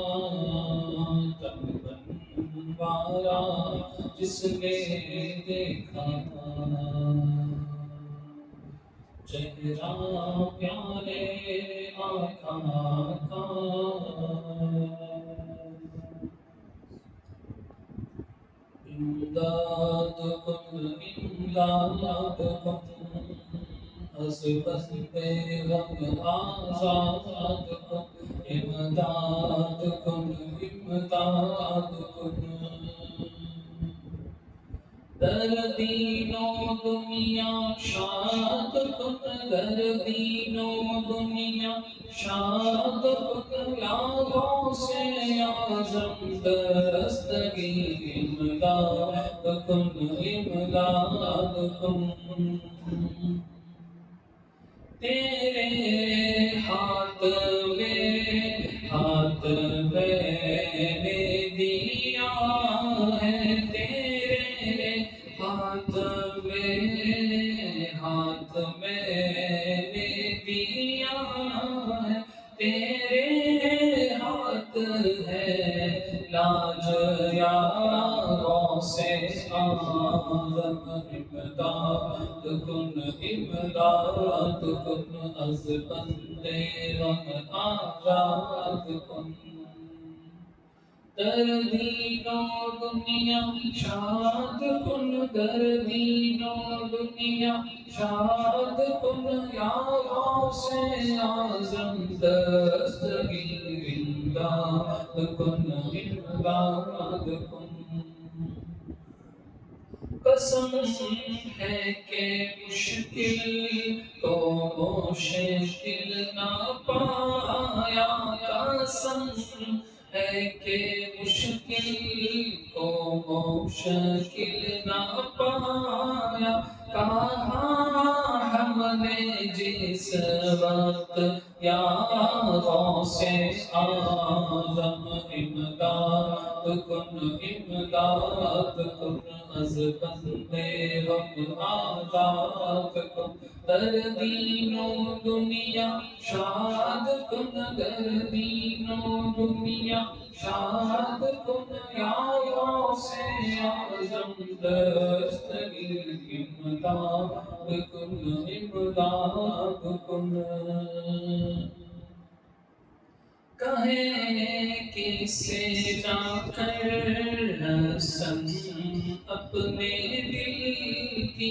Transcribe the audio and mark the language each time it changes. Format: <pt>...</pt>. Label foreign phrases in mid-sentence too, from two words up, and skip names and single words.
<ur>تن وارا جس نے دیکھا چہرہ پیارے آقا کا، امداد</ur> <fa>کن امداد کن از بند غم آزاد کن، امداد کن امداد کن، در دین و دنیا شاد کن، در دین و دنیا شاد کن، یا غوث اعظم دستگیر امداد کن، امداد کن.</fa> <ur>تیرے ہاتھ میں نے دیا ہے، تیرے ہاتھ میں نے دیا ہے، تیرے ہاتھ ہے لاج</ur> <fa>یا غوث اعظم امداد کن، امداد کن، از بندے غم آزاد کن. در دین و دنیا شاد کن، در دین و دنیا شاد کن، یا غوث اعظم دستگیر امداد کن، امداد کن.</fa> <ur>قسم ہے کہ مشکل تو مشکل نہ پایا، قسم ہے کہ مشکل کو مشکل نہ پایا. کہاں ہم نے جس وقت</ur> <fa>یا غوث اعظم امداد کن، امداد کن، از بندے غم آزاد کن. در دین و دنیا شاد کن، در دین و دنیا شاد کن، یا غوث اعظم دستگیر امداد کن، امداد کن.</fa> <ur>کہیں کسے جا کر حسن اپنے دل کی،</ur>